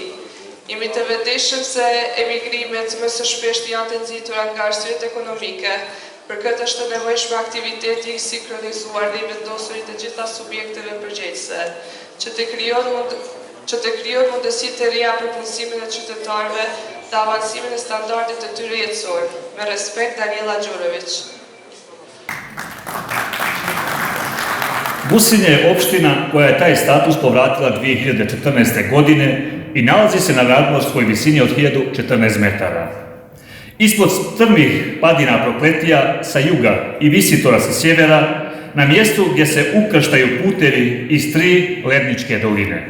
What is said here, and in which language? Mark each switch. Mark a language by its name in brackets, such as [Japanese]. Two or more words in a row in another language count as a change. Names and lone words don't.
[Albanian] Jemi të vetëdijshëm se emigrimet më së shpeshti janë të nxitura nga arsyet ekonomike, për këtë është të nevojshme aktiviteti i sinkronizuar dhe i vendosur i të gjitha subjekteve përgjegjëse, që të krijohet mundësi të reja për punësimin e qytetarëve dhe avancimin e standardit të tyre jetësor. Me respekt, Daniela Đurović. [Serbian] Gusinje je opština koja je taj status povratila 2014. godine i nalazi se na nadmorskoj visini od 1014 metara. Ispod strmih padina Prokletija sa juga i Visitora sa sjevera, na mjestu gdje se ukrštaju putevi iz 3 ledničke doline.